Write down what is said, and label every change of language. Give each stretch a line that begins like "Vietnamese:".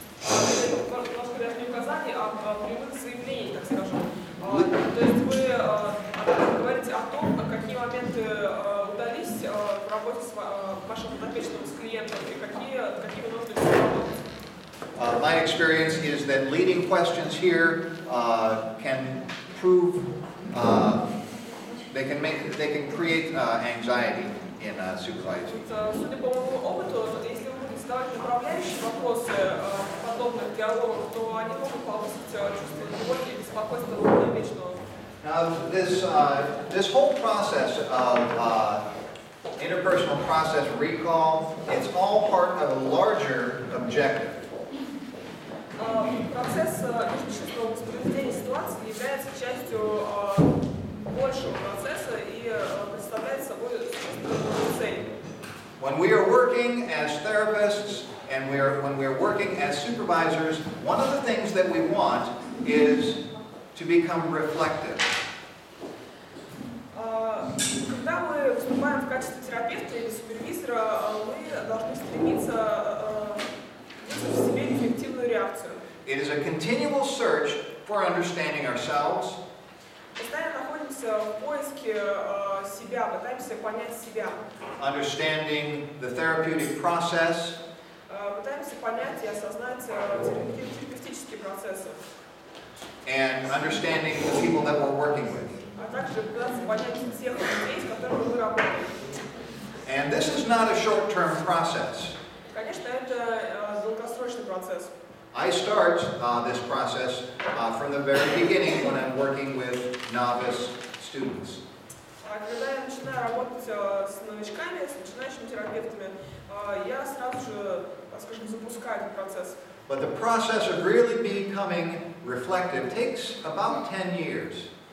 Russian: Немножко даже не указаний, а прямых заявлений, так скажем. То есть вы говорите о том, какие моменты удались в работе с вашим подопечным, с клиентом, и какие вы нужно работать.
English: My experience is that leading questions here can prove they can create anxiety in supervising.
Russian: Судя по моему опыту, если вы будете задавать направляющие вопросы подобных диалогов, то они могут повысить чувство тревоги и беспокойства подопечного.
English: Now, this whole process of interpersonal process recall, it's all part of a larger objective.
Russian: Процесс межличностного воспроизведения ситуации является частью большего процесса и представляет собой существенную цель.
English: When we are working as therapists and when we're working as supervisors, one of the things that we want is to become reflective.
Russian: Когда мы выступаем в качестве терапевта или супервизора, мы должны стремиться вызвать в себе эффективную реакцию.
English: It is a continual search for understanding ourselves,
Russian: Постоянно находимся в поиске себя, пытаемся понять себя,
English: understanding the therapeutic process,
Russian: пытаемся понять и осознать терапевтические процессы,
English: and understanding the people that we're working with.
Russian: а также пытаться понять тех людей, с которыми мы работаем.
English: And this is not a short-term process.
Russian: Конечно, это долгосрочный процесс.
English: I start this process from the very beginning when I'm working with novice students.
Russian: Когда я начинаю работать с новичками, с начинающими терапевтами, я сразу же, скажем, запускаю этот процесс.
English: But the process of really becoming reflective takes about 10 years.